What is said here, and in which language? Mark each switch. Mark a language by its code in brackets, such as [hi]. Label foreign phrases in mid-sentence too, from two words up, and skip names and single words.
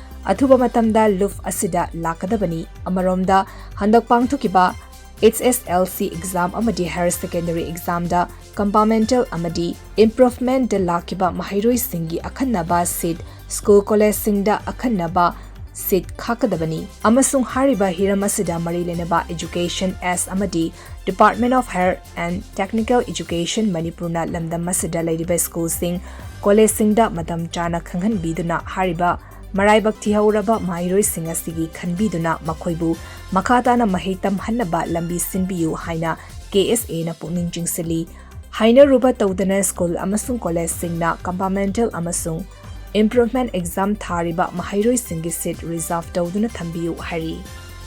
[mni] ꯑꯊꯨꯕ ꯃꯇꯝꯗ ꯂꯨꯞ ꯑꯁꯤꯗ ꯂꯥꯛꯀꯗꯕꯅꯤ ꯑꯃꯔꯣꯝꯗ ꯍꯟꯗꯛ ꯄꯥꯡꯊꯣꯛꯈꯤꯕ [en] HSLC exam [mni] amadi [en] higher secondary exam [mni] da compartmental amadi improvement da lakiba mahairoi singi akhanaba [en] seat school college [mni] singda akhanaba seat khakadabani amasung hariba hiram asida mari lenaba education as amadi Department of Higher and Technical Education Manipurna lamdam asida leiriba school sing college singda madam chana khanghan biduna hariba Maraibak tihauraba mairoi singa sigi khanbiduna makhoibu makhatana mahitam hannaba lambi sinbiyu haina KSA na pungning jingsali haina ruba tawdana school amasung college singna compartmental amasung [en] improvement exam [mni] thariba mahairoi singi [en] seat reserve [mni] tawduna thambiyu hari